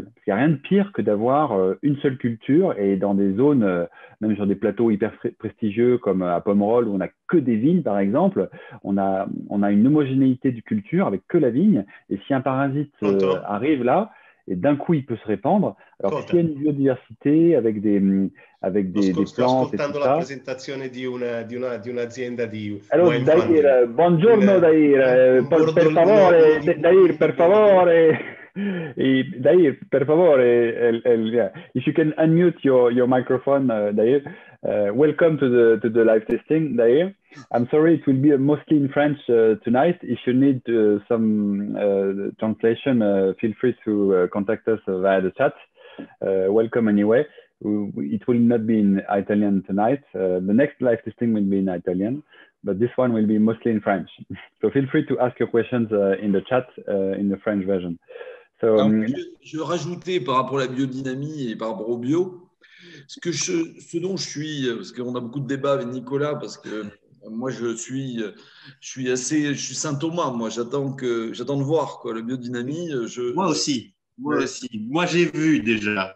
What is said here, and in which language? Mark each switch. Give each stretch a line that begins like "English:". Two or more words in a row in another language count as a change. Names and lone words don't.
French: Il n'y a rien de pire que d'avoir une seule culture et dans des zones, même sur des plateaux hyper prestigieux comme à Pomerol où on n'a que des vignes par exemple, on a une homogénéité de culture avec que la vigne. Et si un parasite arrive là, et d'un coup il peut se répandre. Alors s'il y a une biodiversité avec des plantes
Italian: sto ascoltando
French: et tout
Italian: la
French: ça.
Italian: presentazione di un'azienda di Allora,
English: wine farming.
Italian: Dair, buongiorno Dair, per favore, Dair, per favore, Dair, per favore,
English: yeah. If you can unmute your microphone, Dair. Welcome to the live testing, Dair. I'm sorry, it will be mostly in French tonight. If you need some translation, feel free to contact us via the chat. Welcome anyway. It will not be in Italian tonight. The next live testing will be in Italian, but this one will be mostly in French. So feel free to ask your questions in the chat in the French version. So,
French: je rajoutais par rapport à la biodynamie et par rapport au bio, ce dont je suis, parce qu'on a beaucoup de débats avec Nicolas, parce que moi je suis Saint Thomas, moi j'attends de voir quoi, la biodynamie. Moi aussi. Moi, j'ai vu déjà.